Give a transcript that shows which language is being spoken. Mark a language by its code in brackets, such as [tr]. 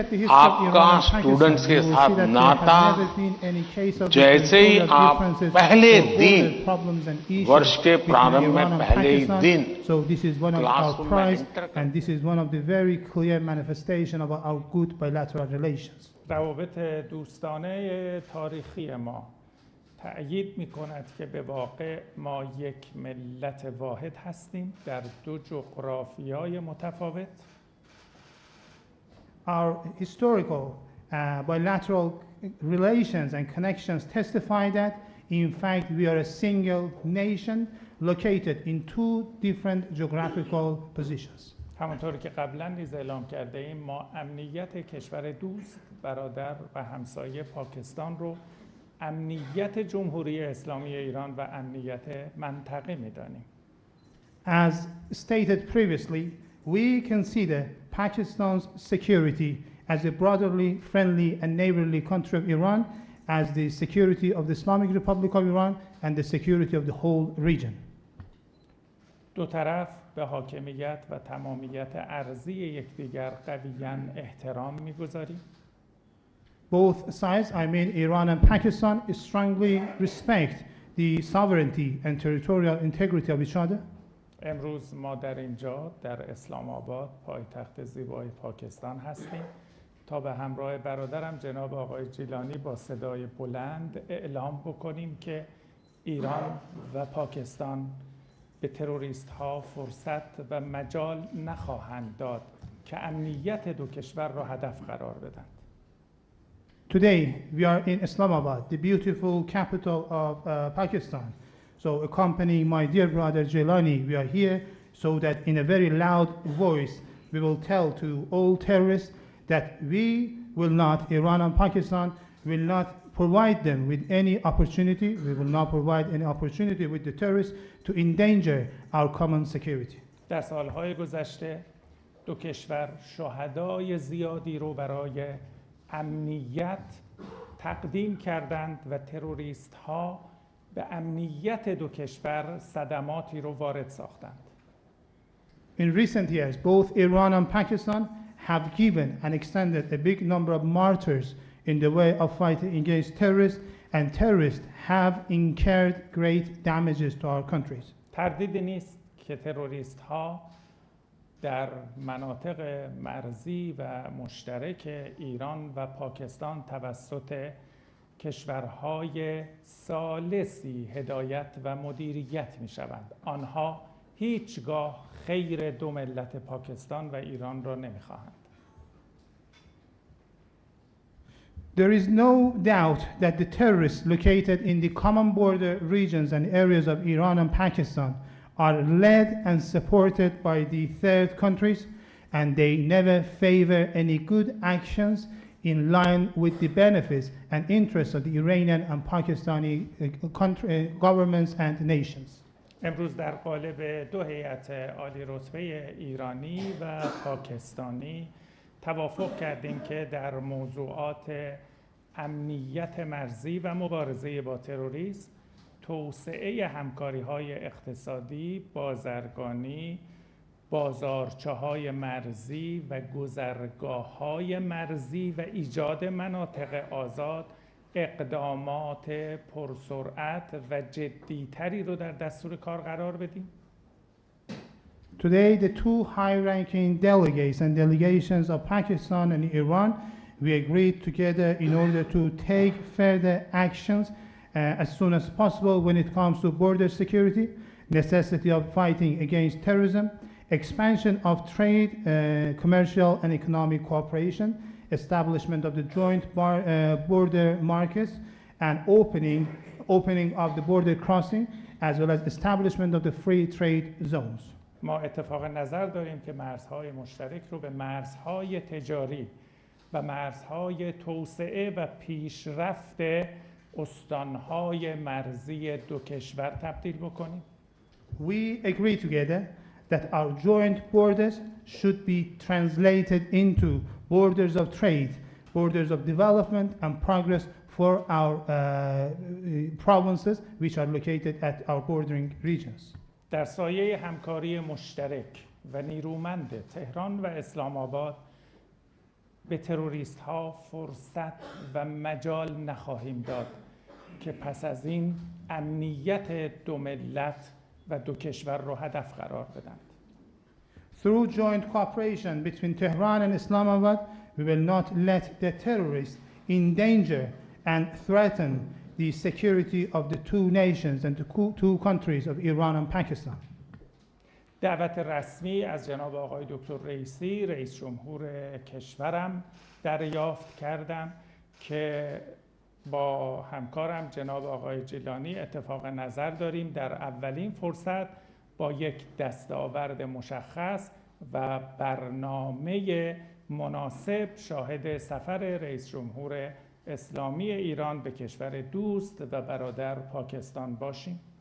[hi] आपका स्टूडेंट्स के साथ नाता जैसे ही आप पहले दिन वर्ष के प्रारंभ में पहले ही दिन क्लासरूम में enter [en] and this is one of the very clear manifestation of our good bilateral relations. [fa] روابط دوستانه تاریخی ما تأیید می‌کند که به واقع ما یک ملت واحد هستیم در دو جغرافیای متفاوت. [en] Our historical bilateral relations and connections testify that in fact we are a single nation located in two different geographical positions. [fa] همانطور که قبلا نیز اعلام کرده ایم ما امنیت کشور دوست، برادر و همسایه پاکستان رو امنیت جمهوری اسلامی ایران و امنیت منطقه می‌دانیم. [en] As stated previously, we consider Pakistan's security as a brotherly, friendly and neighborly country of Iran as the security of the Islamic Republic of Iran and the security of the whole region. [fa] دو طرف به حاکمیت و تمامیت ارضی یکدیگر قویاً احترام می‌گذاریم. [en] Both sides, I mean Iran and Pakistan, strongly respect the sovereignty and territorial integrity of each other. [fa] امروز ما در اینجا در اسلام آباد پایتخت زیبای پاکستان هستیم تا به همراه برادرم جناب آقای جیلانی با صدای بلند اعلام بکنیم که ایران و پاکستان به تروریست ها فرصت و مجال نخواهند داد که امنیت دو کشور را هدف قرار بدند. [en] Today we are in Islamabad, the beautiful capital of Pakistan. So accompanying my dear brother Jilani, we are here so that in a very loud voice we will tell to all terrorists that we will not, Iran and Pakistan will not provide them with any opportunity, we will not provide any opportunity with the terrorists to endanger our common security. [fa] در سالهای گذشته دو کشور شهدای زیادی رو برای امنیت تقدیم کردند و تروریست ها به امنیت دو کشور صدماتی رو وارد ساختند. [en] In recent years, both Iran and Pakistan have given and extended a big number of martyrs in the way of fighting against terrorists, and terrorists have incurred great damages to our countries. [fa] تردیدی نیست که تروریست ها در مناطق مرزی و مشترک ایران و پاکستان توسط کشورهای ثالثی هدایت و مدیریت می شوند. آنها هیچگاه خیر دو ملت پاکستان و ایران را نمی خواهند. [en] There is no doubt that the terrorists located in the common border regions and areas of Iran and Pakistan are led and supported by the third countries, and they never favor any good actions in line with the benefits and interests of the Iranian and Pakistani governments and nations. [fa] امروز در قالب دو هیئت عالی رتبه ایرانی و پاکستانی توافق کردیم که در موضوعات امنیت مرزی و مبارزه با تروریسم، توسعه همکاری‌های اقتصادی، بازرگانی، بازارچه‌های مرزی و گذرگاه‌های مرزی و ایجاد مناطق آزاد اقدامات پرسرعت و جدی‌تری رو در دستور کار قرار بدیم. [en] Today, the two high-ranking delegates and delegations of Pakistan and Iran, we agreed together in order to take further actions as soon as possible when it comes to border security, necessity of fighting against terrorism, expansion of trade, commercial and economic cooperation, establishment of the joint border markets, and opening of the border crossing, as well as establishment of the free trade zones. [fa] ما اتفاق نظر داریم که مرزهای مشترک رو به مرزهای تجاری و مرزهای توسعه و پیشرفت استانهای مرزی دو کشور تبدیل بکنیم. [en] We agree together that our joint borders should be translated into borders of trade, borders of development and progress for our provinces which are located at our bordering regions. [fa] در سایه همکاری مشترک و نیرومند تهران و اسلام آباد به تروریست ها فرصت و مجال نخواهیم داد که پس از این امنیت دو ملت و دو کشور را هدف قرار بدند. [en] Through joint cooperation between Tehran and Islamabad, we will not let the terrorists endanger and threaten the security of the two nations and the two countries of Iran and Pakistan. [fa] دعوت رسمی از جناب آقای دکتر رئیسی، رئیس جمهور کشورم دریافت کردم که با همکارم جناب آقای جیلانی اتفاق نظر داریم در اولین فرصت با یک دستاورد مشخص و برنامه مناسب شاهد سفر رئیس جمهور اسلامی ایران به کشور دوست و برادر پاکستان باشیم.